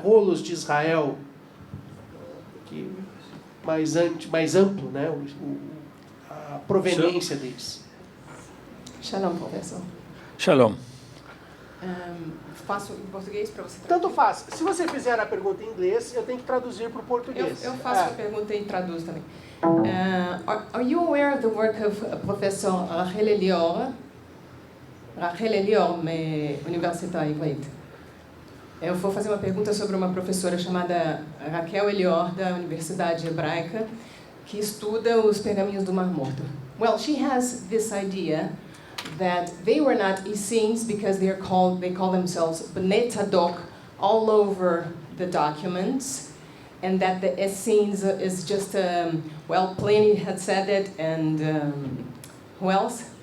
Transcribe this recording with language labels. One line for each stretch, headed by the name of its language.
Portuguese: Rolos de Israel, que mais amplo, né? A proveniência deles. Shalom, professor. Shalom. Faço em português para você? Tanto faz. Se você fizer a pergunta em inglês, eu tenho que traduzir para o português. Eu faço a pergunta e traduzo também.
English: Are you aware of the work of Professor Rachel Elior
Hebrew: מהאוניברסיטה העברית?
Portuguese: Eu vou fazer uma pergunta sobre uma professora chamada Raquel Elior, da Universidade Hebraica, que estuda os pergaminhos do Mar Morto.
English: Well, she has this idea that they were not Essenes because they call themselves Bnei Tzadok all over the documents, and that the Essenes is just Pliny had said it, and who else?